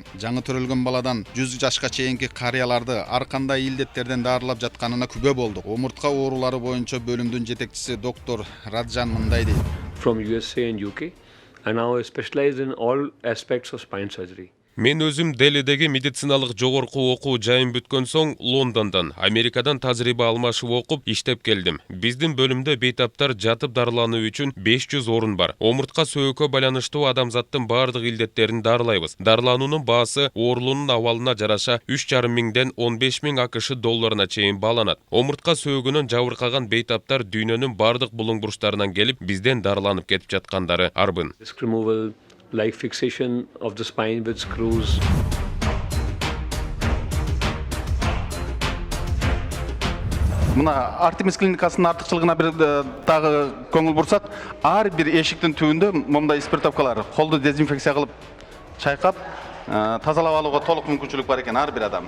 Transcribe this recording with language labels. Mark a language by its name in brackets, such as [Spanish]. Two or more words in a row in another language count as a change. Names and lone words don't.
[Kyrgyz] Жаңы төрөлгөн баладан 100 жашка чейинки карыяларды ар кандай илдеттерден дарылап жатканына күбө болдук. Омуртка оорулары боюнча бөлүмдүн жетекчиси доктор Раджан мындай дейт. [English] From USA and UK, and now I specialize in all aspects of spine surgery. [Kyrgyz] Мен өзүм Делидеги медициналык жогорку окуу жайын бүткөн соң Лондондон, Америкадан тажрыйба алмашып окуп иштеп келдим. Биздин бөлүмдө бейтаптар жатып дарылануу үчүн 500 орун бар. Омуртка сөөгкө байланыштуу адамзаттын бардык илдеттерин дарылайбыз. Дарылануунун баасы оорулуунун абалына жараша 3,5 миңден 15 миң АКШ долларына чейин бааланат. Омуртка сөөгүнөн жабыркаган бейтаптар дүйнөнүн бардык булуң бурчтарынан келип бизден дарыланып кетип жаткандары арбын. [English] Disc removal, like fixation of the spine with screws. [Kyrgyz] Мына Артемис клиникасынын артыкчылыгына бир дагы көңүл бурсак, ар бир эшиктин түбүндө момундай спиртовкалар, колду дезинфекция кылып чайкап, тазалап алууга толук мүмкүнчүлүк бар экен ар бир адам.